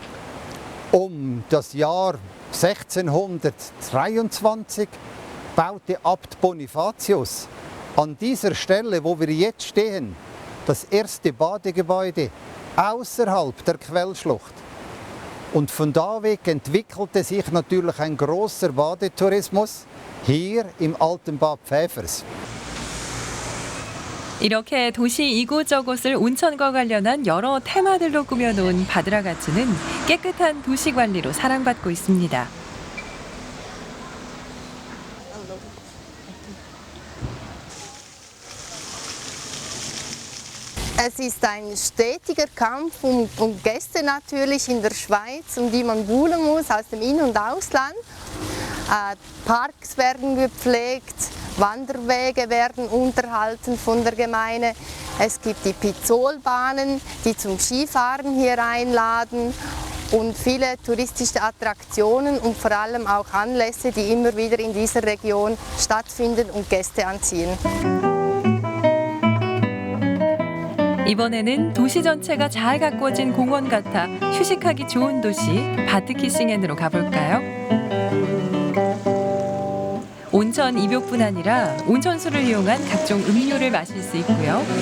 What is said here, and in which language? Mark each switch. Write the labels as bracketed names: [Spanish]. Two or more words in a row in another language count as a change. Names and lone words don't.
[German] Um das Jahr 1623 baute Abt Bonifatius an dieser Stelle, wo wir jetzt stehen, das erste Badegebäude außerhalb der Quellschlucht. Und von da weg entwickelte sich natürlich ein großer Badetourismus hier im alten Bad Pfäfers. [Korean] 이렇게 도시 이곳저곳을 온천과 관련한 여러 테마들로 꾸며놓은 바드라가츠는 깨끗한 도시 관리로 사랑받고 있습니다. [German] Es ist ein stetiger Kampf um Gäste natürlich in der Schweiz, um die man buhlen muss aus dem In- und Ausland. Parks werden gepflegt, Wanderwege werden unterhalten von der Gemeinde. Es gibt die Pizzolbahnen, die zum Skifahren hier einladen und viele touristische Attraktionen und vor allem auch Anlässe, die immer wieder in dieser Region stattfinden und Gäste anziehen. [Korean] 이번에는 도시 전체가 잘 가꿔진 공원 같아 휴식하기 좋은 도시 바트키싱엔으로 가볼까요? 온천 입욕뿐 아니라 온천수를 이용한 각종 음료를 마실 수 있고요.